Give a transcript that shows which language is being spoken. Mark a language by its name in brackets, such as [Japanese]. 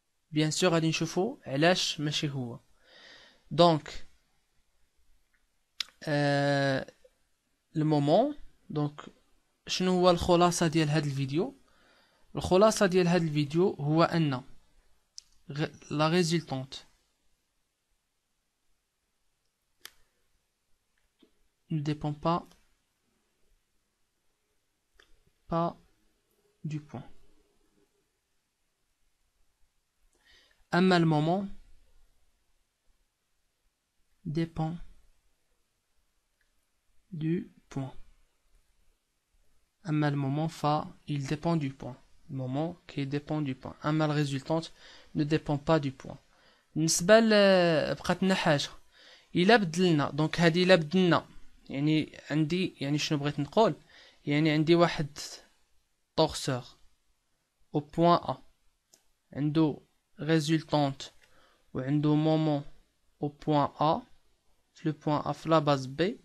[Arabic] بيان سور غادي نشوفوا علاش ماشي هو. دونك المومون، دونك شنو هو الخلاصه ديال هذا الفيديو؟ الخلاصه ديال هذا الفيديو هو ان لا ريزولطونت [French] ne dépend pas du point. أما le moment dépend du point. أما le moment il dépend du point. Le moment qui dépend du point. أما la résultante ne dépend pas du point. [Arabic] بالنسبة بقات لنا حاجة، إلا بدلنا، دونك هادي إلا بدلنا يعني عندي يعني شنو بغيت نقول، يعني عندي واحد طورسور او بوين ا عنده ريزولطونت وعنده مومون [French] au point A [Arabic] في [French] le point A [Arabic] في [French] la base B.